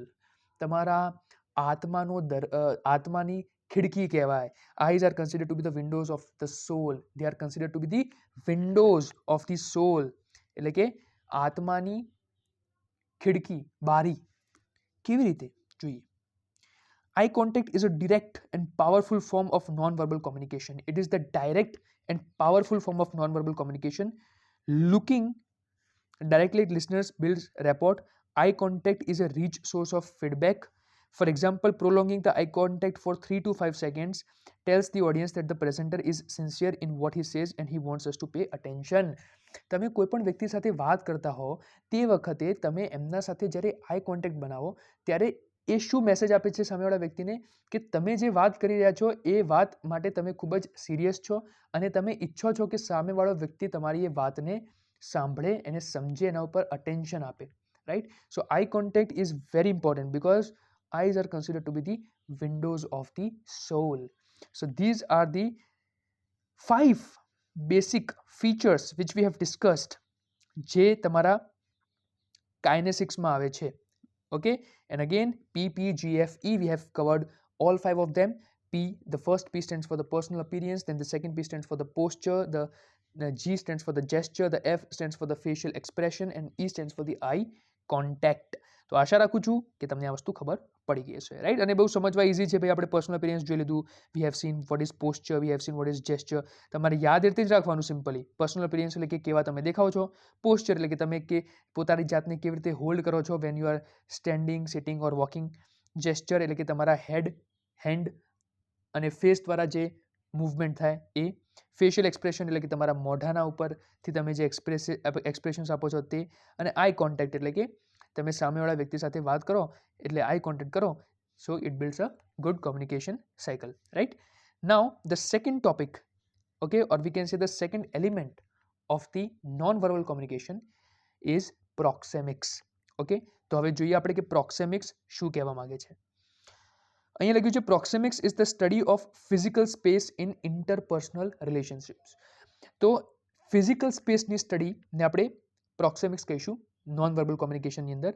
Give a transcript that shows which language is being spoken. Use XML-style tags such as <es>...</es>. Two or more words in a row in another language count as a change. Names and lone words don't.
<gu>તમારા આત્માની ખિડકી કહેવાય.</gu> <en>Eyes are considered to be the windows of the soul. They are considered to be the windows of the soul.</en> <gu>એટલે કે આત્માની ખિડકી, બારી. કેવી રીતે? જોઈએ.</gu> <en>Eye contact is a direct and powerful form of non-verbal communication. It is the direct and powerful form of non-verbal communication. Looking directly at listeners builds rapport. Eye contact is a rich source of feedback. For example, prolonging the eye contact for 3 to 5 seconds tells the audience that the presenter is sincere in what he says and he wants us to pay attention.</en> <gu>તમે કોઈ પણ વ્યક્તિ સાથે વાત કરતા હો તે વખતે તમે એમના સાથે જ્યારે</gu> <en>eye contact</en> <gu>બનાવો ત્યારે એ શું મેસેજ આપે છે સામેવાળા વ્યક્તિને કે તમે જે વાત કરી રહ્યા છો એ વાત માટે તમે ખૂબ જ સિરિયસ છો અને તમે ઈચ્છો છો કે સામેવાળો વ્યક્તિ તમારી એ વાતને સાંભળે, એને સમજે, એના ઉપર અટેન્શન આપે, રાઈટ?</gu> <en>So eye contact is very important because eyes are considered to be the windows of the soul. So these are the 5 basic features which we have discussed</en> <gu>જે તમારા કાઇનેસિક્સમાં આવે છે.</gu> <en>Okay, and again P, P, G, F, E, we have covered all 5 of them. P, the first P stands for the personal appearance, then the second P stands for the posture, the G stands for the gesture, the F stands for the facial expression and E stands for the eye contact.</en> <gu>તો આશા રાખું છું કે તમને આ વસ્તુ ખબર પડી ગઈ હશે, રાઈટ? અને બહુ સમજવા ઇઝી છે ભાઈ. આપણે</gu> <en>personal appearance</en> <gu>જોઈ લીધું,</gu> <en>we have seen what is posture, we have seen what is gesture.</en> <gu>તમારે યાદ રીતે જ રાખવાનું સિમ્પલી.</gu> <en>personal appearance</en> <gu>એટલે કે કેવા તમે દેખાવ છો, પોસ્ચર એટલે કે તમે કે પોતાની જાતને કેવી રીતે હોલ્ડ કરો છો</gu> <en>when you are standing, sitting or walking.</en> <gu>જેસ્ચર એટલે કે તમારા હેન્ડ અને ફેસ દ્વારા જે મૂવમેન્ટ થાય એ.</gu> <en>facial expression</en> <gu>એટલે કે તમારા મોઢાના ઉપરથી તમે જે એક્સપ્રેશન્સ આપો છો તે. અને</gu> <en>eye contact</en> <gu>એટલે કે તમે સામેવાળા વ્યક્તિ સાથે વાત કરો એટલે</gu> <en>eye contact</en> <gu>કરો.</gu> <en>So it builds a good communication cycle, right? Now the second topic, okay, or we can say the second element of the non-verbal communication is proxemics.</en> <gu>Okay, તો હવે જોઈએ આપણે કે પ્રોક્સેમિક્સ શું કહેવા માંગે છે. અહીંયા લખ્યું છે</gu> <en>Proxemics is the study of physical space in interpersonal relationships.</en> <gu>તો ફિઝિકલ સ્પેસની સ્ટડીને આપણે પ્રોક્સેમિક્સ કહીશું નોન વર્બલ કોમ્યુનિકેશનની અંદર.</gu>